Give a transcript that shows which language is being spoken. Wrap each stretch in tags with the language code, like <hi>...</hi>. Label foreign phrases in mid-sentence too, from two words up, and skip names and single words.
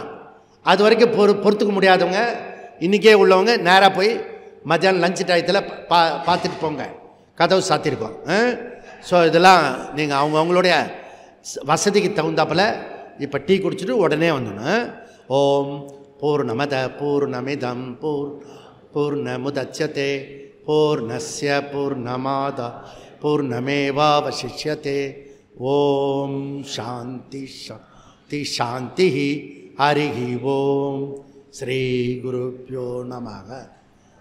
<ta>அது வரைக்கும் பொறுத்துக்க முடியாதவங்க, இன்றைக்கே உள்ளவங்க நேராக போய் மத்தியானம்</ta> <en>lunch timeத்தில்</en> <ta>பார்த்துட்டு போங்க. கதவு சாத்திருக்கோம். ஸோ இதெல்லாம் நீங்கள் அவங்களுடைய வசதிக்கு தகுந்தாப்பில் இப்போ டீ குடிச்சிட்டு உடனே வந்துடணும்.</ta> <sa>ओं पूर्णमदः पूर्णमिदं पूर्णमुदच्यते पूर्णस्य पूर्णमादाय पूर्णमेवावशिष्यते. ओं शान्तिः शान्तिः शान्तिः. हरिः ओं। श्री गुरुभ्यो नमः.</sa>